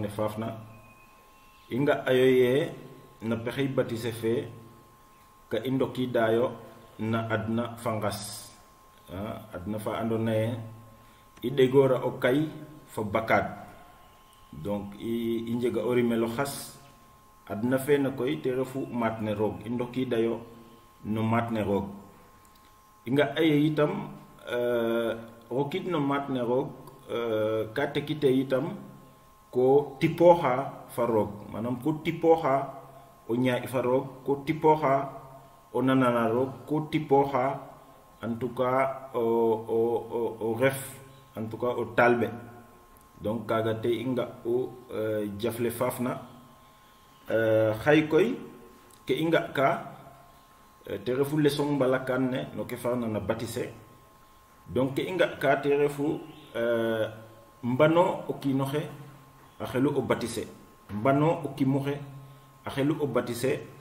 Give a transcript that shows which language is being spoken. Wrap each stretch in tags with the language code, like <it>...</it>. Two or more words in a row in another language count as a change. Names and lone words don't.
<srr>ne fafna inga ayoye na pexey batise fe ka i ndoki dayo na adna fangas adna fa andona ye i degora o kay fo bakad donc i njega o rimelo xas adna fe na koy te refu matne roog i ndoki dayo no matne roog inga aye itam rokit no matne roog ka tekite itam ko tipoxa fa roog manam ko tipoxa o ñaay fa roog ko tipoxa o nanana roog ko tipoxa</srr> <fr>en tout cas</fr> <srr>o ref</srr> <fr>en tout cas</fr> <srr>o talbe donc kaga te inga o jafle fafna xay koy ke inga ka te refu leçon mbalakan ne no ke farna na batise donc ke inga ka te refu mbano o kinoxe a xelu o batise mbano o kimuxe a xelu o batise</srr>